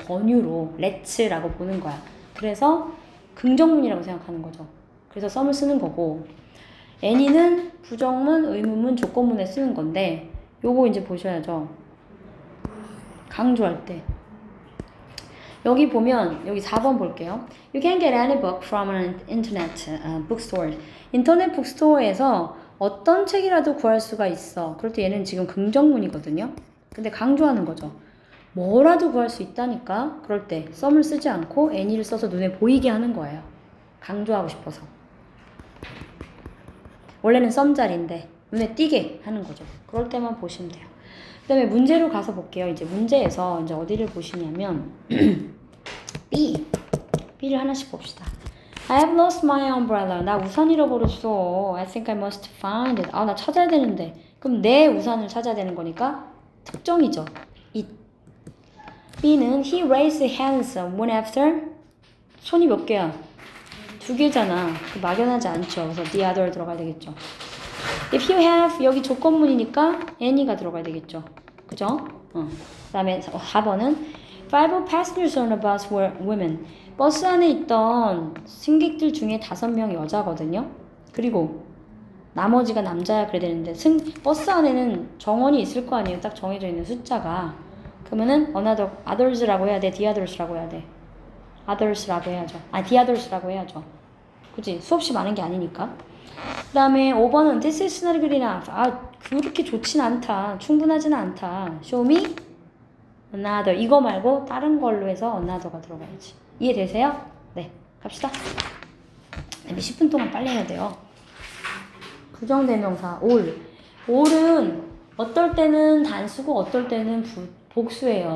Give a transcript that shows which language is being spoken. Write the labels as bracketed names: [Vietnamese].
[Korean] 권유로 let's라고 보는 거야. 그래서 긍정문이라고 생각하는 거죠. 그래서 some을 쓰는 거고 any는 부정문, 의문문, 조건문에 쓰는 건데 요거 이제 보셔야죠. 강조할 때. 여기 보면 여기 4번 볼게요. [English] You can get any book from an internet bookstore. [Korean] 인터넷 북스토어에서 어떤 책이라도 구할 수가 있어. 그럴 때 얘는 지금 긍정문이거든요. 근데 강조하는 거죠. 뭐라도 구할 수 있다니까. 그럴 때 some을 쓰지 않고 any를 써서 눈에 보이게 하는 거예요. 강조하고 싶어서. 원래는 some 자리인데 눈에 띄게 하는 거죠. 그럴 때만 보시면 돼요. 그 다음에 문제로 가서 볼게요. 이제 문제에서 이제 어디를 보시냐면 B를 하나씩 봅시다. [English] I have lost my umbrella. [Korean] 나 우산 잃어버렸어. [English] I think I must find it. [Korean] 나 찾아야 되는데. 그럼 내 우산을 찾아야 되는 거니까 특정이죠. [English] it. B는 he raised his hands one after. [Korean] 손이 몇 개야? 두 개잖아. 막연하지 않죠. 그래서 the other 들어가야 되겠죠. [English] If you have [Korean] 여기 조건문이니까 any가 들어가야 되겠죠. 그죠? 그 다음에 4번은 [English] Five passengers on the bus were women. [Korean] 버스 안에 있던 승객들 중에 5명 여자거든요. 그리고 나머지가 남자야 그래야 되는데 버스 안에는 정원이 있을 거 아니에요. 딱 정해져 있는 숫자가. 그러면은 another, others라고 해야 돼? the others라고 해야 돼? others라고 해야죠. the others라고 해야죠. 그치? 수없이 많은 게 아니니까. 그 다음에 5번은 [English] this is not good enough. [Korean] 그렇게 좋진 않다. 충분하지는 않다. [English] show me another. [Korean] 이거 말고 다른 걸로 해서 another가 들어가야지. 이해되세요? 네. 갑시다. 10분 동안 빨리 해야 돼요. 부정대명사 all. all은 어떨 때는 단수고 어떨 때는 복수예요.